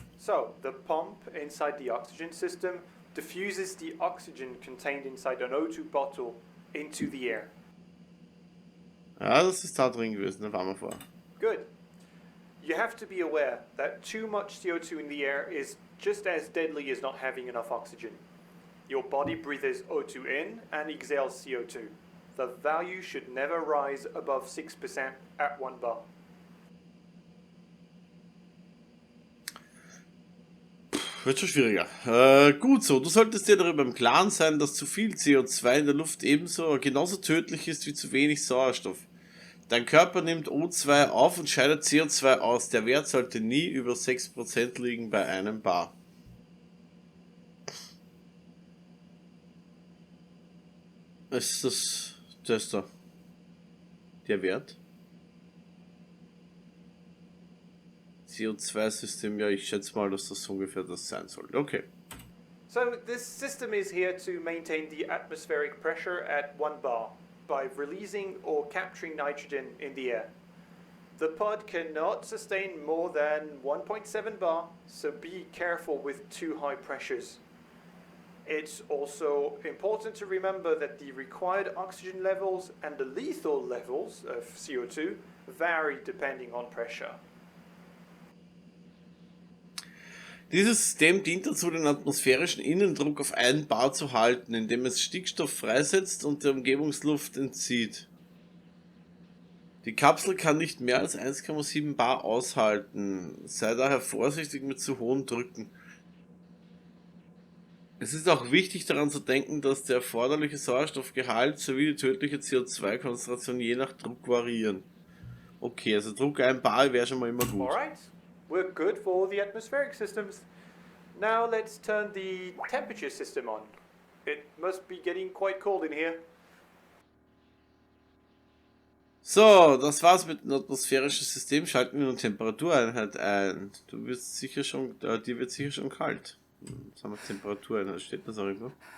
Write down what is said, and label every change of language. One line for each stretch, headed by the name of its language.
English: So, the pump inside the oxygen system diffuses the oxygen contained inside an O2 bottle into the air.
German: Ja, das ist da drin gewesen, da waren wir vor.
English: Good. You have to be aware that too much CO2 in the air is just as deadly as not having enough oxygen. Your body breathes O2 in and exhales CO2. The value should never rise above 6% at 1 bar.
German: Wird schon schwieriger. Gut so, du solltest dir darüber im Klaren sein, dass zu viel CO2 in der Luft genauso tödlich ist wie zu wenig Sauerstoff. Dein Körper nimmt O2 auf und scheidet CO2 aus. Der Wert sollte nie über 6% liegen bei 1 Bar. Ist das da? Der Wert? CO2-System, ja, ich schätze mal, dass das ungefähr das sein sollte. Okay.
English: So this system is here to maintain the atmospheric pressure at 1 bar by releasing or capturing nitrogen in the air. The pod cannot sustain more than 1.7 bar, so be careful with too high pressures. It's also important to remember that the required oxygen levels and the lethal levels of CO2 vary depending on pressure.
German: Dieses System dient dazu, den atmosphärischen Innendruck auf 1 Bar zu halten, indem es Stickstoff freisetzt und der Umgebungsluft entzieht. Die Kapsel kann nicht mehr als 1,7 Bar aushalten, sei daher vorsichtig mit zu hohen Drücken. Es ist auch wichtig daran zu denken, dass der erforderliche Sauerstoffgehalt sowie die tödliche CO2-Konzentration je nach Druck variieren. Okay, also Druck 1 Bar wäre schon mal immer gut.
English: Alright, we're good for the atmospheric systems. Now let's turn the temperature system on. It must be getting quite cold in here.
German: So, das war's mit dem atmosphärischen System. Schalten wir eine Temperatureinheit ein. Dir wird sicher schon kalt. Jetzt haben wir Temperatureinheit. Steht das auch irgendwo?